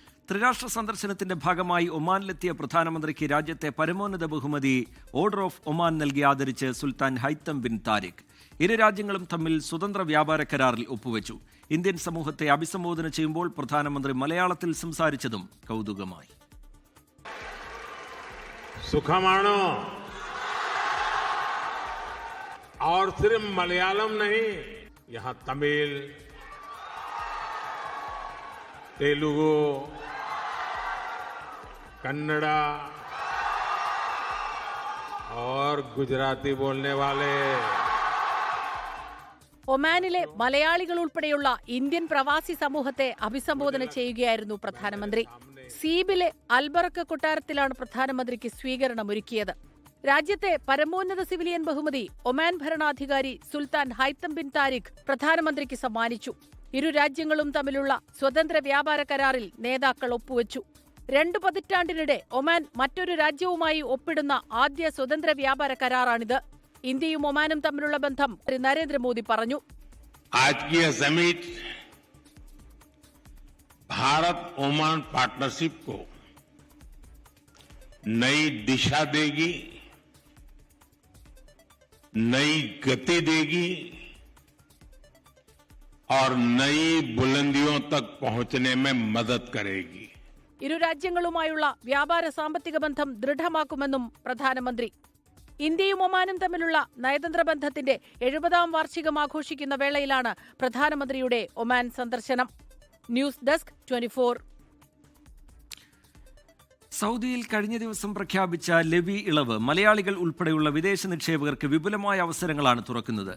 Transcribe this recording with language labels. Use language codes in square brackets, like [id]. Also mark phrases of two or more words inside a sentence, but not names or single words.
[ml] ത്രിരാഷ്ട്ര സന്ദർശനത്തിന്റെ ഭാഗമായി ഒമാനിലെത്തിയ പ്രധാനമന്ത്രിക്ക് രാജ്യത്തെ പരമോന്നത ബഹുമതി ഓർഡർ ഓഫ് ഒമാൻ നൽകി ആദരിച്ച് സുൽത്താൻ ഹൈത്തം ബിൻ താരിഖ്. ഇരു രാജ്യങ്ങളും തമ്മിൽ സ്വതന്ത്ര വ്യാപാര കരാറിൽ ഒപ്പുവെച്ചു. ഇന്ത്യൻ സമൂഹത്തെ അഭിസംബോധന ചെയ്യുമ്പോൾ പ്രധാനമന്ത്രി മലയാളത്തിൽ സംസാരിച്ചതും കൗതുകമായി. സുഖമാണോ? [hi] और सिर्फ मलयालम नहीं, यहाँ तमिल, तेलुगु, कन्नड़ा और गुजराती बोलने वाले. [ml] ഒമാനിലെ മലയാളികൾ ഉൾപ്പെടെയുള്ള ഇന്ത്യൻ പ്രവാസി സമൂഹത്തെ അഭിസംബോധന ചെയ്യുകയായിരുന്നു പ്രധാനമന്ത്രി. സീബിലെ അൽബറക്ക കൊട്ടാരത്തിലാണ് പ്രധാനമന്ത്രിക്ക് സ്വീകരണമൊരുക്കിയത്. രാജ്യത്തെ പരമോന്നത സിവിലിയൻ ബഹുമതി ഒമാൻ ഭരണാധികാരി സുൽത്താൻ ഹൈത്തം ബിൻ താരിഖ് പ്രധാനമന്ത്രിക്ക് സമ്മാനിച്ചു. ഇരു രാജ്യങ്ങളും തമ്മിലുള്ള സ്വതന്ത്ര വ്യാപാര കരാറിൽ നേതാക്കൾ ഒപ്പുവെച്ചു. 2 പതിറ്റാണ്ടിനിടെ ഒമാൻ മറ്റൊരു രാജ്യവുമായി ഒപ്പിടുന്ന ആദ്യ സ്വതന്ത്ര വ്യാപാര കരാറാണിത്. ഇന്ത്യയും ഒമാനും തമ്മിലുള്ള ബന്ധം നരേന്ദ്രമോദി പറഞ്ഞു. [hi] भारत ओमान पार्टनरशिप को नई दिशा देगी, नई गति देगी और नई बुलंदियों तक पहुंचने में मदद करेगी. [ml] ഇരു രാജ്യങ്ങളുമായുള്ള വ്യാപാര സാമ്പത്തിക ബന്ധം ദൃഢമാക്കുമെന്നും പ്രധാനമന്ത്രി. ഇന്ത്യയും ഒമാനും തമ്മിലുള്ള നയതന്ത്ര ബന്ധത്തിന്റെ 70ാം വാർഷികം ആഘോഷിക്കുന്ന വേളയിലാണ് പ്രധാനമന്ത്രിയുടെ ഒമാൻ സന്ദർശനം. ന്യൂസ് ഡെസ്ക് 24. സൗദിയിൽ കഴിഞ്ഞ ദിവസം പ്രഖ്യാപിച്ച ലെവി ഇളവ് മലയാളികൾ ഉൾപ്പെടെയുള്ള വിദേശ നിക്ഷേപകർക്ക് വിപുലമായ അവസരങ്ങളാണ് തുറക്കുന്നത്.